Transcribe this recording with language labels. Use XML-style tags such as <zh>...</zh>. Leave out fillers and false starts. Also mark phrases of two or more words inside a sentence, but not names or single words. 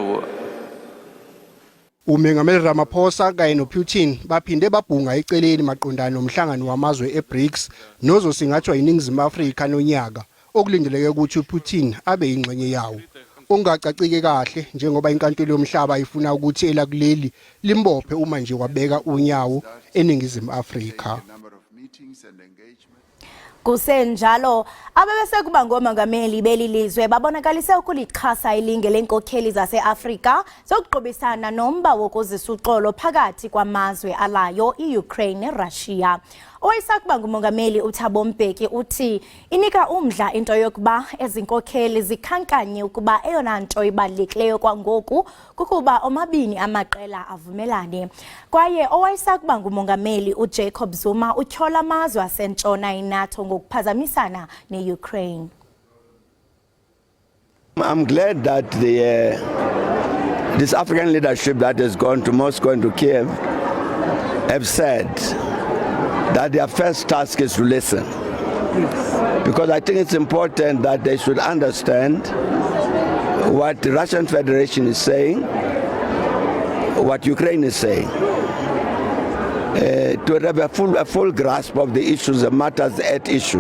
<zu>Umengameli Ramaphosa kanye noPutin baphinde babhunga eceleni maqondana nomhlangano wamazwe eBRICS nozosingathwa yiNingizimu Afrika nonyaka okulindeleke ukuthi uPutin abe ingxenye yawo. Ongacacike kahle njengoba inkantolo yomhlaba ifuna ukuthi elakuleli limbophe uma nje wabeka unyawo eNingizimu Afrika. Kusenjalo abebese kuba ngomongameli belilizwe babonakalise ukulixhasa ilinge lenkokheli zase-Afrika zokuqhubisana nomba wokuzisa uxolo phakathi kwamazwe alayo iUkraine neRussia.</zu> <xh>Owayesakuba ngumongameli uThabo Mbeki uthi inika umdla into yokuba ezinkokheli zikhankanye ukuba eyona nto ibalulekileyo kwangoku kukuba omabini amaqela avumelane. Kwaye owayesakuba ngumongameli uJacob Zuma utyhola amazwe asentshona iNATO ngokuphazamisana neUkraine.</xh> <en>I'm glad that this African leadership that has gone to Moscow and to Kiev have said that their first task is to listen. Because I think it's important that they should understand what the Russian Federation is saying, what Ukraine is saying, to have a full grasp of the issues and matters at issue.</en>